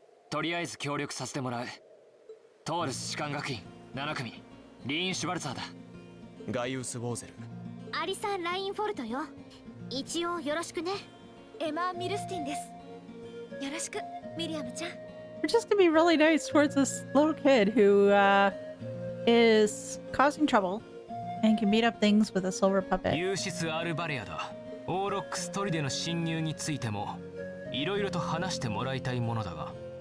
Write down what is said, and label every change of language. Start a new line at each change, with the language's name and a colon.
Japanese: とりあえず協力させてもらう。トールス士官学院7組、リーン・シュバルツァーだ。ガイウス・ウォーゼル。アリサン・ラインフォルトよ。一応よろしくね。エマ・ミルスティンです。よろしく、ミリアムちゃん。
English: We're just gonna be really nice towards this little kid who is causing trouble and can beat up things with a silver puppet.
Japanese: ユーシス・アルバレアだ。オーロックス砦の侵入についてもいろいろと話してもらいたいものだが。